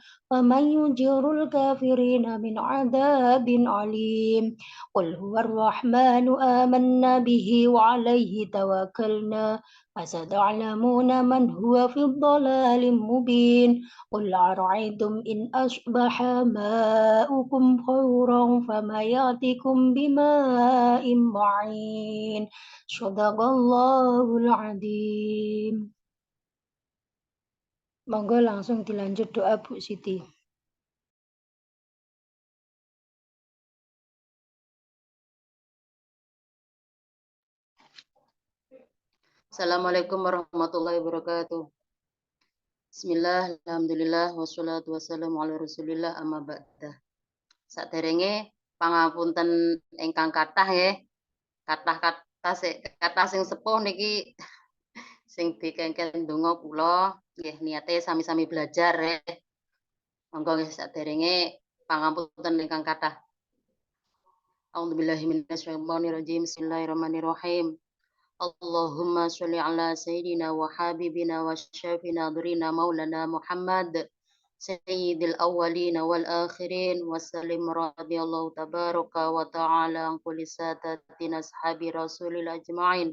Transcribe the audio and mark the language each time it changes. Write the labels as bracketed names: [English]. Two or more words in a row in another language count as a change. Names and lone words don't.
[Arabic] فمن يجير الكافرين من عذاب أليم قل هو الرحمن آمنا به وعليه توكلنا فستعلمون من هو في الضلال مبين قل أرأيتم إن أصبح ماؤكم غورا فما يأتيكم بماء معين صدق الله العظيم. [Javanese] Monggo langsung dilanjut doa Bu Siti. [Arabic] السلام عليكم ورحمة الله وبركاته. بسم الله، الحمد لله، والصلاة والسلام على رسول الله أما بعد. [Javanese] Saderenge pangapunten ingkang kathah nggih. Kathah sing sepuh niki sing dikengken donga kula nggih niate sami-sami belajar Monggo nggih saderenge pangapunten ingkang kathah. [Arabic] أعوذ بالله من الشيطان الرجيم. بسم الله الرحمن الرحيم. اللهم صل على سيدنا وحبيبنا وشفيعنا ذخرنا مولانا محمد سيد الأولين والآخرين وسلم رضي الله تبارك وتعالى عن كل ساداتنا أصحاب رسول الله أجمعين.